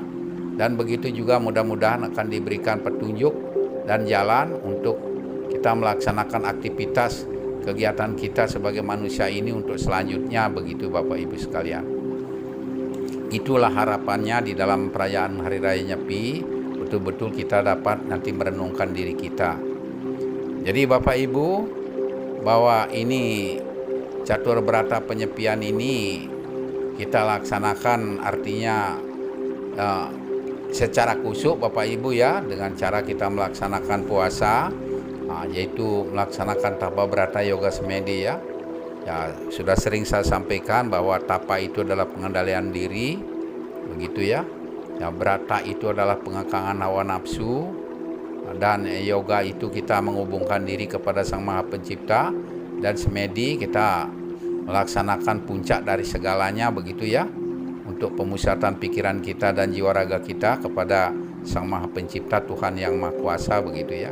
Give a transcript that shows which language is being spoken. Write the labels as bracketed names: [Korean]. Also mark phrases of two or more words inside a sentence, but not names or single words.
[Indonesian] Dan begitu juga mudah-mudahan akan diberikan petunjuk dan jalan untuk kita melaksanakan aktivitas kegiatan kita sebagai manusia ini untuk selanjutnya begitu Bapak Ibu sekalian. Itulah harapannya di dalam perayaan Hari Raya Nyepi, betul-betul kita dapat nanti merenungkan diri kita. Jadi Bapak Ibu, bahwa ini catur berata penyepian ini kita laksanakan artinya secara khusyuk Bapak Ibu ya, dengan cara kita melaksanakan puasa, yaitu melaksanakan tapa berata yoga semedi ya. Ya, sudah sering saya sampaikan bahwa tapa itu adalah pengendalian diri begitu ya. Ya, berata itu adalah pengekangan hawa nafsu, dan yoga itu kita menghubungkan diri kepada Sang Maha Pencipta, dan semedi kita melaksanakan puncak dari segalanya begitu ya, untuk pemusatan pikiran kita dan jiwa raga kita kepada Sang Maha Pencipta, Tuhan yang Maha Kuasa begitu ya.